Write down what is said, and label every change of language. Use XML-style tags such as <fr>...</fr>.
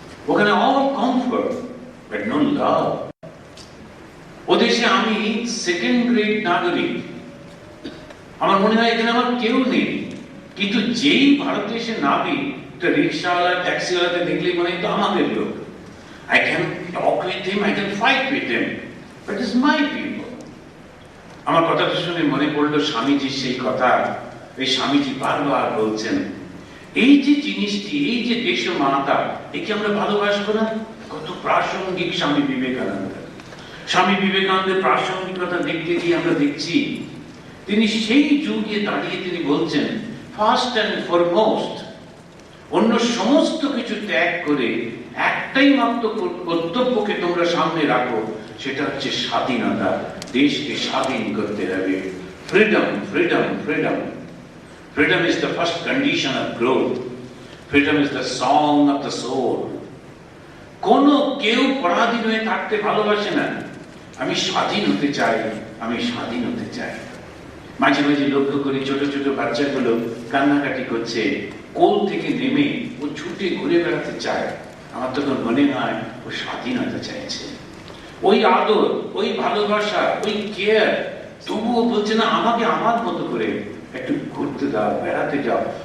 <bn>ওখানে</bn> <en>All comfort but no love.</en> <bn>ও দেশে আমি সেকেন্ড গ্রেড নাগরিক, আমার মনে হয় এখানে আমার কেউ নেই, কিন্তু যেই ভারতে এসে নাবি, তো রিক্সাওয়ালা ট্যাক্সিওয়ালাকে দেখলেই মনে হয় তো আমাদের লোক।</bn> <en>I can talk with him, I can fight with him, but it's my people.</en> <bn>আমার কথাটা শুনে মনে পড়লো স্বামীজির সেই কথা। এই স্বামীজি বারবার বলছেন, এই যে জিনিসটি, এই যে দেশ মাতা, একে আমরা ভালোবাসবো না? কত প্রাসঙ্গিক স্বামী বিবেকানন্দ। স্বামী বিবেকানন্দের প্রাসঙ্গিকতা দেখতে গিয়ে আমরা দেখছি তিনি সেই যুগে দাঁড়িয়ে তিনি বলছেন,</bn> <en>first and foremost,</en> <bn>অন্য সমস্ত কিছু ত্যাগ করে একটাই মাত্র কর্তব্যকে তোমরা সামনে রাখো, সেটা হচ্ছে স্বাধীনতা। দেশকে স্বাধীন করতে হবে।</bn> <en>Freedom, freedom, freedom. Freedom is the first condition of growth. Freedom is the song of the soul.</en> <bn>কোনো কেউ পরাধীন হয়ে থাকতে ভালোবাসে না। আমি স্বাধীন হতে চাই, আমি স্বাধীন হতে চাই। মাঝে মাঝে লক্ষ্য করি ছোট ছোট বাচ্চাগুলো কান্নাকাটি করছে, কোল থেকে নেমে ও ছুটে ঘুরে বেড়াতে চায়। আমার তখন মনে হয় ও স্বাধীনতা চাইছে। ওই আদর, ওই ভালোবাসা, ওই কেয়ার, তবুও বলছে না আমাকে আমার মতো করে একটু ঘুরতে দাও, বেড়াতে যাও।</bn>